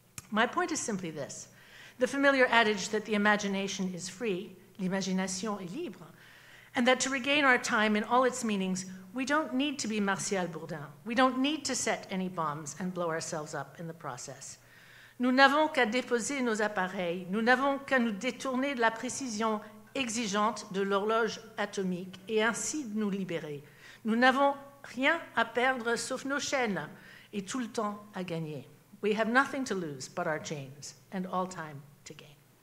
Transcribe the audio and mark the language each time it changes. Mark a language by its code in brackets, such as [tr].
[en] My point is simply this. The familiar adage that the imagination is free, [fr] l'imagination est libre, [en] And that to regain our time in all its meanings, we don't need to be Martial Bourdin. We don't need to set any bombs and blow ourselves up in the process. [fr] Nous n'avons qu'à déposer nos appareils, nous n'avons qu'à nous détourner de la précision exigeante de l'horloge atomique et ainsi de nous libérer. Nous n'avons rien à perdre sauf nos chaînes et tout le temps à gagner. [en] We have nothing to lose but our chains and all time to gain.